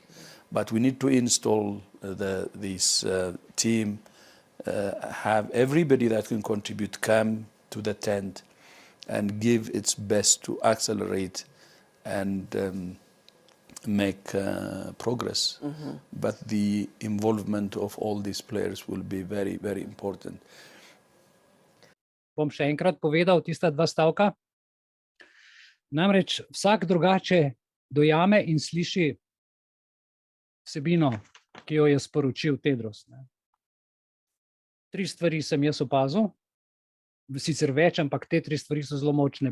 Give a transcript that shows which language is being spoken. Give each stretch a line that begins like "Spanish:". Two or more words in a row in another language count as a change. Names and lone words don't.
English: But we need to install this team, have everybody that can contribute come to the tent and give its best to accelerate and make progress. But the involvement of all these players will be very, very important.
Slovenian: Bom še enkrat povedal tista dva stavka. Namreč vsak drugače dojame in sliši vsebino, ki jo je sporočil Tedros. 3 stvari sem jaz opazil, sicer več, ampak te 3 stvari so zelo močne.